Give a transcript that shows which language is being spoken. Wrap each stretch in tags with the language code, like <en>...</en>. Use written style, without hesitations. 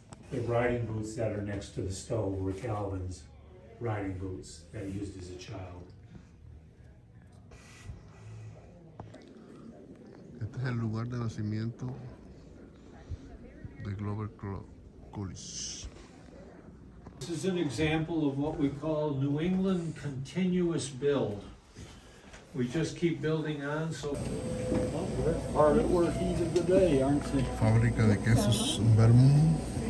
<en>The riding boots that are next to the stove were Calvin's riding boots that he used as a child.</en> <es>Este es el lugar de nacimiento de Glover Cullis.</es> <en>This is an example of what we call New England continuous build. We just keep building on, so. Well, we're hard at work heat of the day, aren't they?</en> <es>Fábrica de quesos en Vermont.</es>